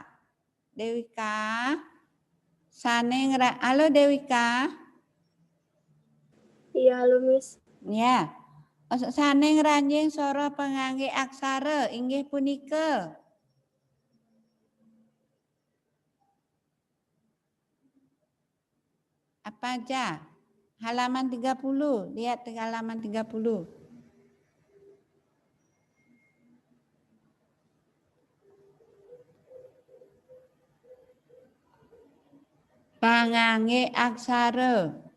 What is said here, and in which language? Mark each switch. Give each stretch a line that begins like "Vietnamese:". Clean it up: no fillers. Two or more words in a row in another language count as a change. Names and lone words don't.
Balinese: Dewika. Saneng, halo Dewika.
Indonesian: Iya, halo Miss. Ya.
Balinese: Saneng ranjing soro pengangge aksara inggih punika.
Indonesian: Apa aja? Halaman 30, lihat halaman 30.
Balinese: Pengangge aksara.